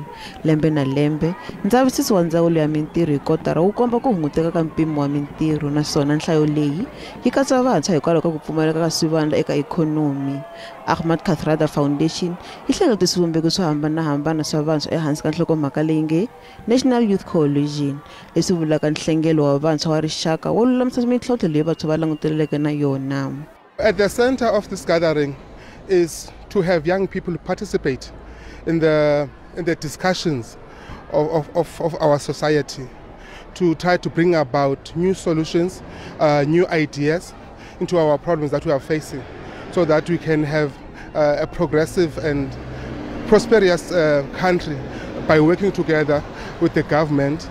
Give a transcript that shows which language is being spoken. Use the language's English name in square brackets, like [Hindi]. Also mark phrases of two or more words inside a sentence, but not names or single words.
[Tsonga] Lembe na lembe, ndzavisiso wa ndzawulo ya mintirho hi kotara wu komba ku hunguteka ka mpimo wa mintirho, naswona nhlayo leyi yi katsa vantshwa hikwalaho ka ku pfumaleka ka swivandla eka ikhonomi. Ahmed Kathrada Foundation yi hlengelete swivumbeko swo hambanahambana swa vantshwa ehansi ka nhlokomhaka leyi nge National Youth Coalition, leswi vulaka nhlengelo wa vantshwa wa rixaka wo lulamisa mintlhontlho leyi vantshwa va languteleke na yona. [English] At the center of this gathering is to have young people participate in the discussions of our society, to try to bring about new solutions, new ideas into our problems that we are facing, so that we can have a progressive and prosperous country by working together with the government.